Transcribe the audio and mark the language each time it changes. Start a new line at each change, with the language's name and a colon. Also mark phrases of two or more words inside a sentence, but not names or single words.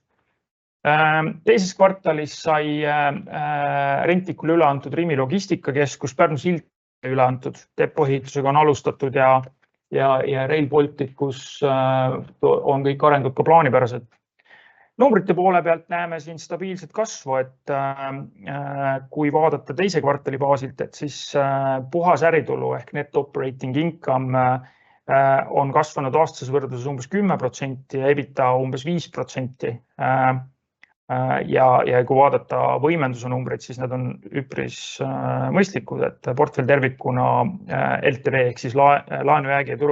Estonian: Teises kvartalis sai rentikule üle antud Rimi logistikakeskus, Pärnu sild üle antud, depoehitusega on alustatud ja Rail Balticus on kõik arengud ka plaanipärased. Numbrite poole pealt näeme siin stabiilset kasvu, et kui vaadata teise kvartali baasilt, et siis puhas äritulu ehk
English: net operating income
Estonian: on kasvanud aastases võrdluses umbes 10% ja EBITDA umbes 5%. Ja kui vaadata võimenduse numbreid, siis need on üpris mõistlikud, et portfell tervikuna LTV ehk siis laenujäägi ja